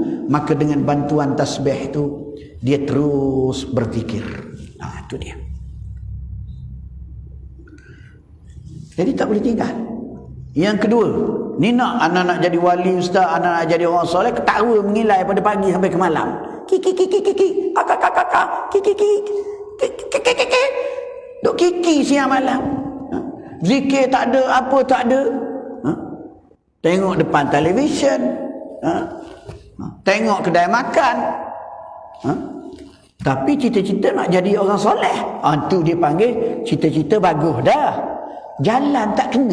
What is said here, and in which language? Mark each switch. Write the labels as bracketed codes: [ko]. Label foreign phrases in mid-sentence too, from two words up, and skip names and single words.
[ms] Maka dengan bantuan tasbih itu dia terus berzikir. Itu dia. Jadi tak boleh tinggal. Yang kedua, ni anak nak jadi wali ustaz, anak nak jadi orang soleh, ketawa mengilai pada pagi sampai ke malam. Kiki kiki kiki, akak kiki kiki kiki, duk kiki siang malam. Zikir tak ada, apa tak ada. Tengok depan televisyen, tengok kedai makan, tapi cita-cita nak jadi orang soleh. Tu dia panggil cita-cita bagus dah, jalan tak kena.